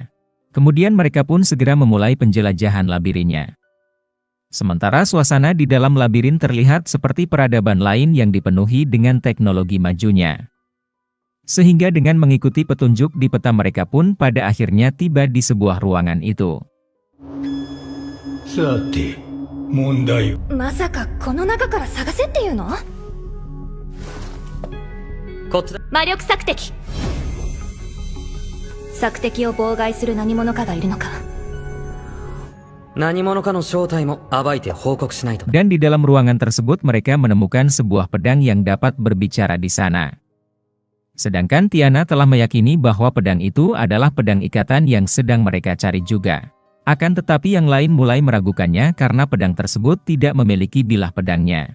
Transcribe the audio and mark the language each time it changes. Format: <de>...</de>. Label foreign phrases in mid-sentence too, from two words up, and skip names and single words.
<id>Kemudian mereka pun segera memulai penjelajahan labirinnya. Sementara suasana di dalam labirin terlihat seperti peradaban lain yang dipenuhi dengan teknologi majunya. Sehingga dengan mengikuti petunjuk di peta mereka pun pada akhirnya tiba di sebuah ruangan itu.</id> <ja>さて、問題。まさかこの中から探せっていうの？こっちだ。魔力索敵。索敵を妨害する何者かがいるのか。何者かの正体も暴いて報告しないと。</ja> <id>Dan di dalam ruangan tersebut mereka menemukan sebuah pedang yang dapat berbicara di sana. Sedangkan Tiana telah meyakini bahwa pedang itu adalah pedang ikatan yang sedang mereka cari juga. Akan tetapi yang lain mulai meragukannya karena pedang tersebut tidak memiliki bilah pedangnya.</id>